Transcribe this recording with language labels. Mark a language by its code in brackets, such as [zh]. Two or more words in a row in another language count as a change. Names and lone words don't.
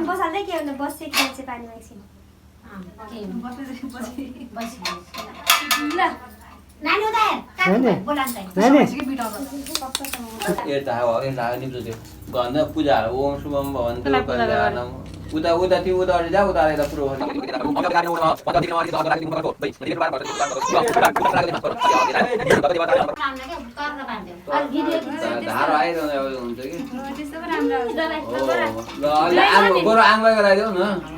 [ne] बसाल्दै के हुन्छ? बस्छ कि चाहिँ पानी माग्छिन्। ल नानी उता हेर, बोलाउन नानी यता हो नि लाग्यो नि त्यो गन्ध पूजाहरु [sa] ओम शुभम भवन्तु कल्याणम [ne] उता उता त्यो उता जा उता यता पुरो धार आइरहन्छ हुन्छ कि त्यस्तो पो राम्रो ल आगो बरु आङलाई गराइदेऊ न।